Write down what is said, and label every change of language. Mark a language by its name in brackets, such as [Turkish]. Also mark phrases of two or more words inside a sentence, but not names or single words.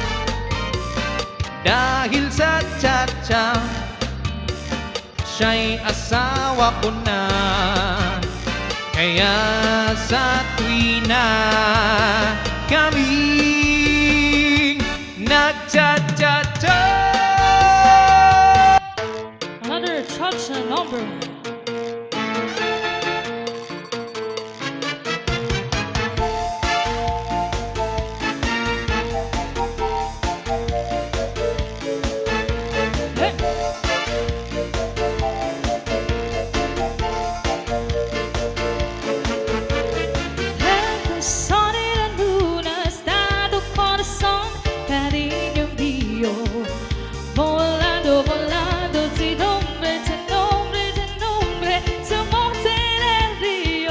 [Filipino] Dahil sa tsa-tsa siya'y asawa ko na. Kaya sa tuwi na kaming nagtsa-tsa-tsa. [English] Another cha-cha number. Hey. [Spanish] El sol y la luna está tu corazón, cariño mío, volando, volando, sin nombre, sin nombre, sin nombre, su monte del río.